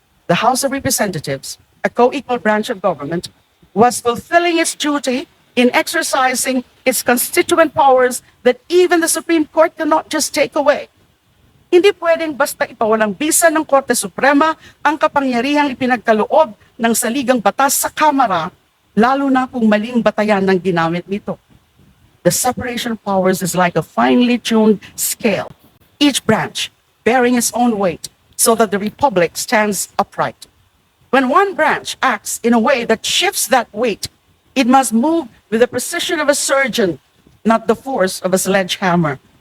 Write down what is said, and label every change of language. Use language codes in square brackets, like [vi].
[en] The House of Representatives, a co-equal branch of government, was fulfilling its duty in exercising its constituent powers that even the Supreme Court cannot just take away. [tl] Hindi pwedeng basta ipawalang bisa ng Korte Suprema ang kapangyarihang ipinagkaloob ng saligang batas sa Kamara, lalo na kung maling batayan ng ginamit nito. [en] The separation of powers is like a finely tuned scale, each branch bearing its own weight so that the Republic stands upright. When one branch acts in a way that shifts that weight, it must move with the precision of a surgeon, not the force of a sledgehammer.